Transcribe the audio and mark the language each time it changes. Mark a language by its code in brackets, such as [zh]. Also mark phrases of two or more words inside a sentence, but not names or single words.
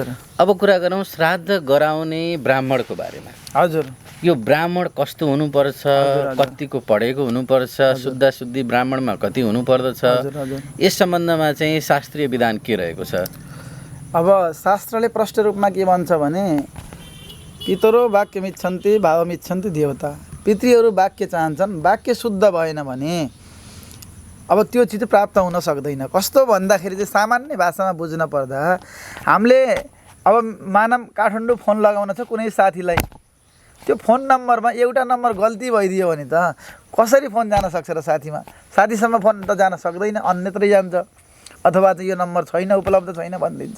[ne] अब कुरा गरौँ श्राद्ध गराउने ब्राह्मणको बारेमा। हजुर। यो ब्राह्मण कस्तो हुनुपर्छ, कतिको पढेको हुनुपर्छ, शुद्ध ब्राह्मणमा कति हुनुपर्दछ, यस सम्बन्धमा चाहिँ शास्त्रीय विधान के रहेको छ? अब शास्त्रले प्रष्ट रूपमा के भन्छ भने [sa] पितरो वाक्यमिच्छन्ति भावमिच्छन्ति देवता। [ne] पितृहरू वाक्य चाहन्छन्, वाक्य शुद्ध भएन भने अब त्यो चिज प्राप्त हुन सक्दैन। कस्तो भन्दाखेरि चाहिँ सामान्य भाषामा बुझ्न पर्दा हामीले अब मानव काठमाडौँ फोन लगाउन छ कुनै साथीलाई, त्यो फोन नम्बरमा एउटा नम्बर गल्ती भइदियो भने त कसरी फोन जान सक्छ र साथीसम्म फोन त जान सक्दैन, अन्यत्रै जान्छ, अथवा चाहिँ यो नम्बर छैन, उपलब्ध छैन भनिदिन्छ।